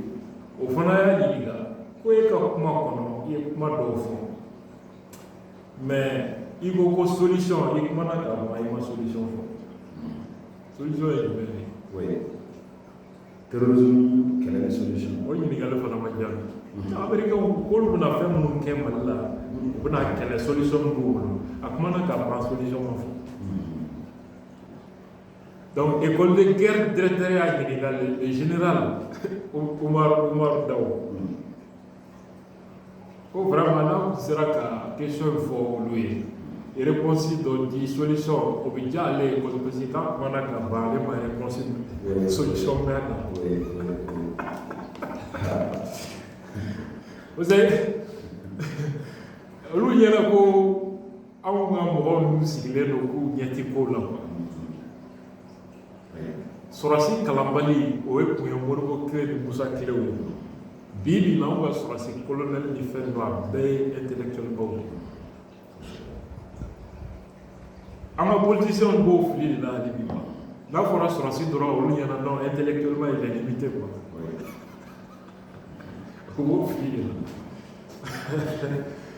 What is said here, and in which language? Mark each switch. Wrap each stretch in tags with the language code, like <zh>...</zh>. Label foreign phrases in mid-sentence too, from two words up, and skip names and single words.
<fr>Au fond, il y a mais il faut que solution il faut une solution solution est oui terrorisme quelle est la solution oui il y a le phénomène américain</fr> <bm>ko lu na fɛn minnu kɛ Mali la u bɛna kɛlɛ solution b'u bolo a kuma na ka ban solution ma fɔ donc</bm> <fr>école de guerre directeur</fr> <bm>y'a ɲininka</bm> <fr>le général</fr> <bm>Umar Daw ko vraiment n'a sera ka question fɔ olu ye et réponse dɔ di solution o bɛ diya ale ye</bm> <fr>parce que</fr> <bm>k'a kuma na ka ban ale ma réponse solution mɛn na</bm> <fr>vous savez</fr> <bm>olu ɲɛna ko anw ka mɔgɔw ninnu sigilen don k'u ɲɛ tɛ ko la sɔrɔsi kalanbali o ye kun ye Modibo Kire ni Musa Kirew ye bi bi na anw ka sɔrɔsi colonel ni fɛn dɔ a bɛɛ ye intellectuel baw ye an ka politicien b'o fili de la hali bi n'a fɔra sɔrɔsi dɔrɔn olu ɲɛna</bm> <fr>non intellectuellement il est limité quoi</fr> <bm>o b'o fili de la</bm>